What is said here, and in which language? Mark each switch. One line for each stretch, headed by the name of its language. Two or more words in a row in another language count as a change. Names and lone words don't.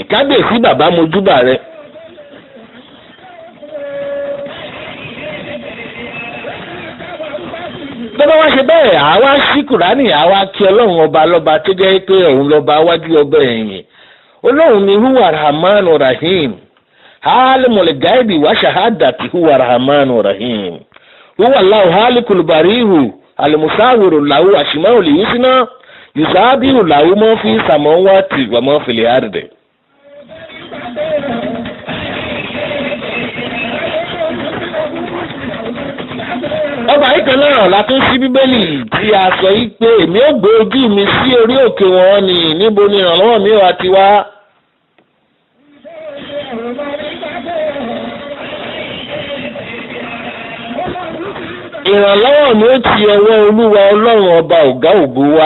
Yoruba: Kábíyèsí bàbá mojúbà rẹ. Bọ́bá wá ṣe bẹ́ẹ̀, àwa ṣí Kùránì, àwa kí ọlọ́run ọba lọ́ba tó jẹ́ pé òun lọ́ba iwájú, ọba ẹ̀yìn. Ọlọ́run ni
Arabic: هو رحمن رحيم عالم الغيب والشهادة هو رحمن رحيم. هو الله الخالق البارئ المصور له الأسماء الحسنى يسبح له ما في السماوات وما في الأرض.
Yoruba: Ọba yìí kan náà la tún sí Bíbélì tí a sọ yìí pé èmi ó gbé ojú mi sí orí òkè wọn ni, níbo ni ìrànlọ́wọ́ mi wá ti wá. Ìrànlọ́wọ́ mi ó ti ọwọ́ Olúwa Ọlọ́run ọba ọ̀gá ògo wá.